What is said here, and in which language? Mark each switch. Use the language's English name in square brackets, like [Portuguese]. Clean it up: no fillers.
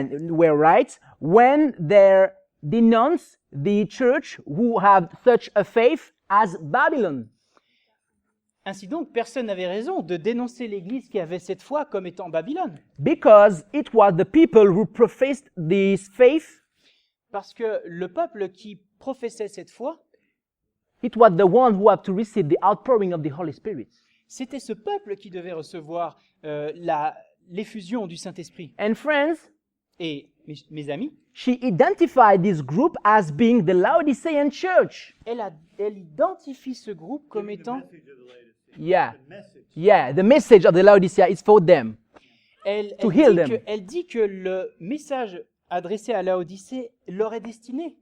[English] Were right when they denounce the church who have such a faith as Babylon. [French] Ainsi donc, personne n'avait raison de dénoncer l'Église qui avait cette foi comme étant Babylone. [English] Because it was the people who professed this faith, [French] Parce que le peuple qui professait cette foi, [English] it was the one who had to receive the outpouring of the Holy Spirit. [French] c'était ce peuple qui devait recevoir l'effusion du Saint-Esprit. [English] And friends, [French] Et mes amis, [English] she identified this group as being the Laodicean church. [French] elle identifie ce groupe comme étant... [English] Yeah. Yeah, the message of the Laodicea is for them. To heal them. [French] Elle dit que le message adressé à Laodicée leur est destiné.